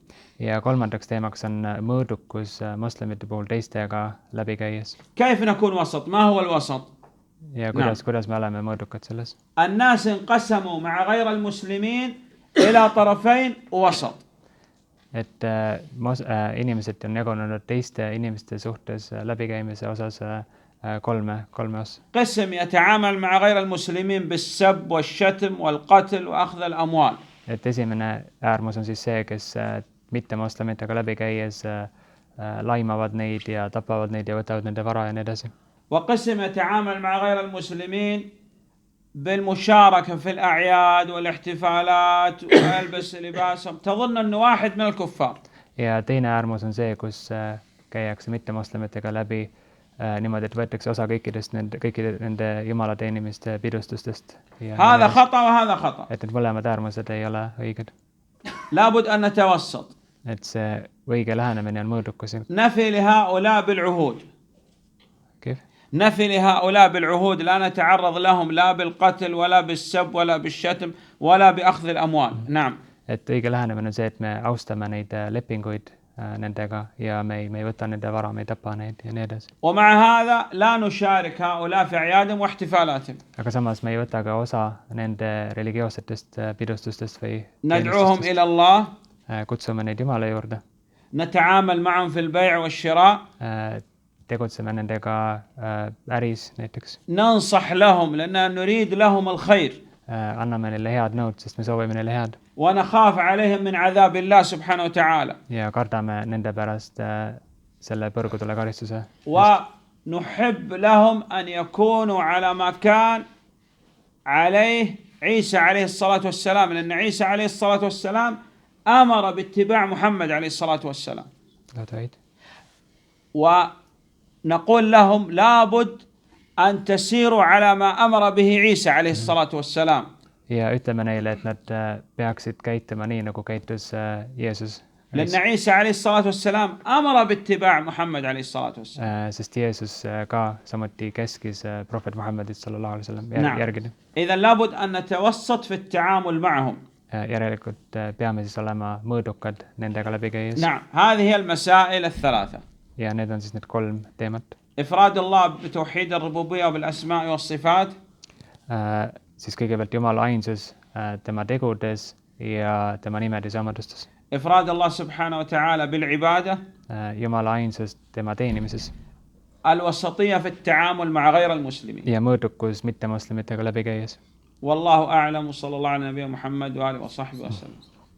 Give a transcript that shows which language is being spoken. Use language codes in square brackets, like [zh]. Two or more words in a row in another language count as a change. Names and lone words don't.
[et] Ja kolmandaks teemaks on mõõdukus moslemite puhul teistega läbi käies. [ar] كيف نكون وسط؟ ما هو الوسط؟ [et] Ja kuidas me oleme mõõdukad selles? [ar] الناس انقسموا مع غير المسلمين إلى طرفين وسط. [et] et inimesed on jagunenud teiste inimeste suhtes läbikäimise osas kolme osa. [ar] قسم يتعامل مع غير المسلمين بالسب والشتم والقتل وأخذ الأموال. [et] Et esimene äärmus on siis see, kes mittemoslemitega läbi käies laimavad neid ja tapavad neid ja võtavad nende vara ja nii edasi. [ar] وقسم يتعامل مع غير المسلمين بالمشاركة في الأعياد والاحتفالات ويلبس لباسهم تظن أنه واحد من الكفار. [et] Ja teine äärmus on see, kus käiakse mittemoslemitega läbi niimoodi, et võetakse osa kõikide nende jumalateenimiste pidustustest. [ar] هذا خطأ وهذا خطأ. [et] Et need mõlemad äärmused ei ole õiged. [ar] لابد أن نتوسط. [et] Et see õige lähenemine on mõõdukus. [ar] نفي لهؤلاء بالعهود. كيف؟ نفي لهؤلاء بالعهود لا نتعرض لهم لا بالقتل ولا بالسب ولا بالشتم ولا بأخذ الأموال. نعم. [et] Et õige lähenemine on see, et me austame neid lepinguid nendega ja me ei võta nende vara, me ei tapa neid ja nii edasi. [ar] ومع هذا لا نشارك هؤلاء في أعيادهم واحتفالاتهم. [et] Aga samas me ei võta ka osa nende religioossetest pidustustest või [ar] ندعوهم إلى الله. [et] Kutsume neid Jumala juurde. [ar] نتعامل معهم في البيع والشراء. [et] Tegutseme nendega äris näiteks. [ar] ننصح لهم لأننا نريد لهم الخير. [et] Anname neile head nõud, sest me soovime neile head. [ar] ونخاف عليهم من عذاب الله سبحانه وتعالى. [et] Ja kardame nende pärast selle põrgutule karistuse. [ar] ونحب لهم أن يكونوا على ما كان عليه عيسى عليه الصلاة والسلام لأن عيسى عليه الصلاة والسلام أمر باتباع محمد عليه الصلاة والسلام. ونقول لهم لابد أن تسيروا على ما أمر به عيسى عليه الصلاة والسلام. [et] Ja ütleme neile, et nad peaksid käituma nii, nagu käitus Jeesus. [ar] لأن عيسى عليه الصلاة والسلام أمر باتباع محمد عليه الصلاة والسلام. [et] Sest Jeesus ka samuti käskis prohvet Muhammadit [ar] صلى الله عليه وسلم [et] järgida. [ar] إذا لابد أن نتوسط في التعامل معهم. [et] Järelikult peame siis olema mõõdukad nendega läbi käies. [ar] نعم هذه هي المسائل الثلاثة. [et] Ja need on siis need kolm teemat. [ar] إفراد الله بتوحيد الربوبية وبالأسماء والصفات. [et] Siis kõigepealt Jumala ainsus tema tegudes ja tema nimedes ja omadustes. [ar] إفراد الله سبحانه وتعالى بالعبادة. [et] Jumala ainsus tema teenimises. [ar] الوسطية في التعامل مع غير المسلمين. [et] Ja mõõdukus mittemoslemitega läbi käies. [ar] والله أعلم وصلى الله على نبينا محمد وآله وصحبه وسلم.